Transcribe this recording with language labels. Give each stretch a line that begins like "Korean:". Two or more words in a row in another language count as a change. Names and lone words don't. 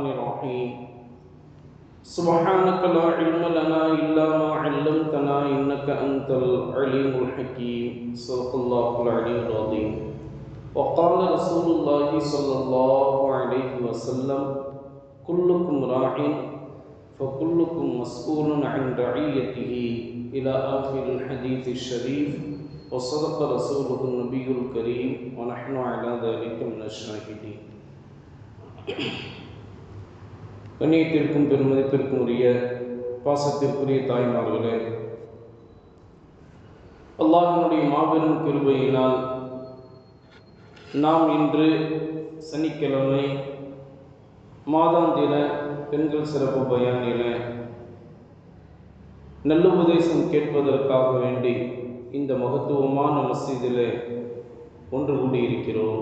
Arabic: الرحيم سبحانك لا علم لنا إلا ما علمتنا إنك أنت العليم الحكيم صدق الله العلي العظيم وقال رسول الله صلى الله عليه وسلم كلكم راع فكلكم مسؤول عن رعيته إلى آخر الحديث الشريف وصدق رسوله النبي الكريم ونحن على ذلك من الشاهدين.
Tamil: கண்ணியத்திற்கும் பெருமதிப்பிற்கும் உரிய பாசத்திற்குரிய தாய்மார்களே, அல்லாஹ்வினுடைய மாபெரும் கிருபையினால் நாம் இன்று சனிக்கிழமை மாதாந்திர பெண்கள் சிறப்பு பயானில நல்லுபதேசம் கேட்பதற்காக வேண்டி இந்த மகத்துவமான மஸ்ஜிதிலே ஒன்று கூடியிருக்கிறோம்.